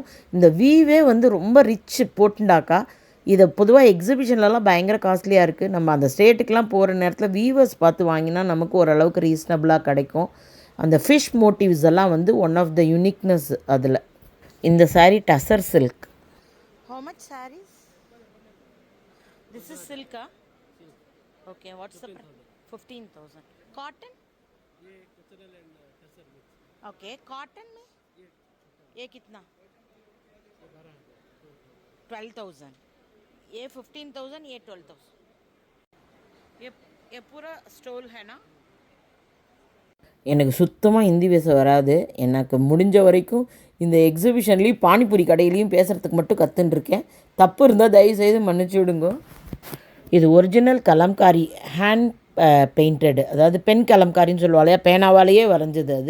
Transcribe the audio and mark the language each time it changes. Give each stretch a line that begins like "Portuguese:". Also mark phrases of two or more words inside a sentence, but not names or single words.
Tamil: இந்த வியூவே வந்து ரொம்ப ரிச் போட்டுண்டாக்கா. இதை பொதுவாக எக்ஸிபிஷன்லலாம் பயங்கர காஸ்ட்லியாக இருக்குது. நம்ம அந்த ஸ்டேட்டுக்கெலாம் போகிற நேரத்தில் வீவர்ஸ் பார்த்து வாங்கினா நமக்கு ஓரளவுக்கு ரீசனபிளாக கிடைக்கும். அந்த
English: fish motives
Tamil: எல்லாம் வந்து
English: one of the uniqueness
Tamil: அதில். இந்த saree
English: tussar silk. How much sarees? This is silk, huh? Okay, what's the price? 15,000. Cotton?
Hindi: ये कचरल
English: and tussar mix. Okay, cotton
Hindi: में? ये कितना? 12,000. ये 15,000, ये 12,000. ये पूरा स्टोल है ना?
Tamil: எனக்கு சுத்தமாக ஹிந்தி பேச வராது. எனக்கு முடிஞ்ச வரைக்கும் இந்த எக்ஸிபிஷன்லேயும் பானிபூரி கடையிலையும் பேசுகிறதுக்கு மட்டும் கற்றுன்ருக்கேன். தப்பு இருந்தால் தயவுசெய்து மன்னிச்சு விடுங்க. இது ஒரிஜினல் கலம்காரி,
English: hand painted,
Tamil: அதாவது பென் கலம்காரின்னு சொல்லுவாளையா, பேனாவாலேயே வரைஞ்சது அது.